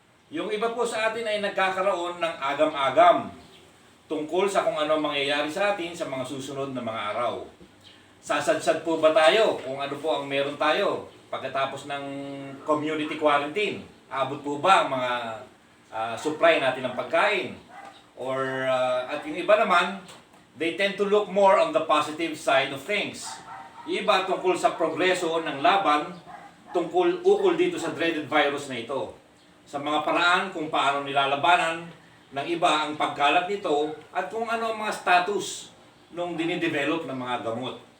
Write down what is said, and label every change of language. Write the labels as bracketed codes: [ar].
[tl] Yung iba po sa atin ay nagkakaroon ng agam-agam tungkol sa kung ano mangyayari sa atin sa mga susunod na mga araw. Sasadsad po ba tayo kung ano po ang meron tayo pagkatapos ng community quarantine? Abot po ba ang mga supply natin ng pagkain? Or at yung iba naman, [en] they tend to look more on the positive side of things. [tl] Yung iba tungkol sa progreso ng laban, ukol dito sa dreaded virus na ito. Sa mga paraan kung paano nilalabanan ng iba ang pagkalat nito at kung ano ang mga status nung dinidevelop ng mga gamot.